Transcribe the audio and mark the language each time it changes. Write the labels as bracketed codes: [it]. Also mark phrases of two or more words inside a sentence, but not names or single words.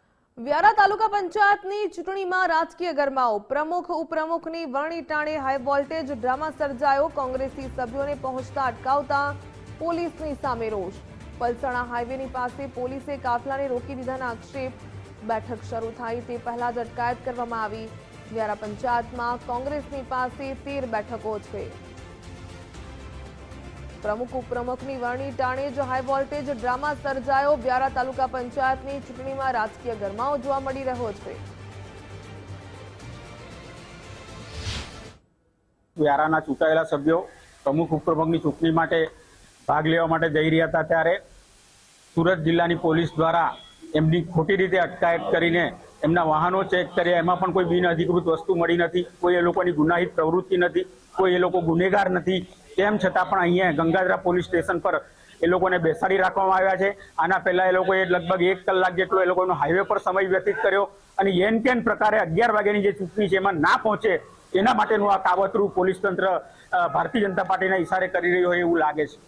[gu] વ્યારા તાલુકા પંચાયતની ચૂંટણીમાં રાજકીય ગરમાવો, પ્રમુખ ઉપપ્રમુખની વરણી ટાણે [en] high voltage drama [gu] સર્જાયો। કોંગ્રેસી સભ્યોને પહોંચતા અટકાવતા પોલીસની સામે રોષ। પલસાણા હાઈવેની પાસે પોલીસે કાફલાને રોકી દીધાના આક્ષેપ। બેઠક શરૂ થાય તે પહેલા જ અટકાયત કરવામાં આવી। વ્યારા પંચાયતમાં કોંગ્રેસની પાસે 13 બેઠકો છે। પ્રમુખ ઉપપ્રમુખની વરણી ટાણે જ [en] high voltage drama [gu] સર્જાયો। વ્યારા તાલુકા પંચાયતની ચૂંટણીમાં રાજકીય ગરમાવો જોવા મળી રહ્યો છે। વ્યારાના ચૂંટાયેલા સભ્યો પ્રમુખ ઉપપ્રમુખની ચૂંટણી માટે ભાગ લેવા માટે જઈ રહ્યા હતા ત્યારે સૂરત જિલ્લાની પોલીસ દ્વારા એમની ખોટી રીતે અટકાયત કરીને એમના વાહનો ચેક કર્યા। એમાં પણ કોઈ બિન અધિકૃત વસ્તુ मળી નથી, કોઈ એ લોકોની ગુનાહિત પ્રવૃત્તિ નથી, કોઈ એ લોકો ગુનેગાર નથી। તેમ છતાં પણ અહીંયા ગંગાધરા [en] police station [gu] પર એ લોકોને બેસાડી રાખવામાં આવ્યા છે। આના પહેલા એ લોકોએ લગભગ 1 કલાક જેટલો એ લોકોનો હાઈવે પર સમય વ્યતીત કર્યો અને એન કેન પ્રકારે 11 વાગ્યાની જે ચૂંટણી છે એમાં ના પહોંચે એના માટેનું આ કાવતરું પોલીસ તંત્ર ભારતીય જનતા પાર્ટીના ઇશારે કરી રહ્યું હોય એવું લાગે છે।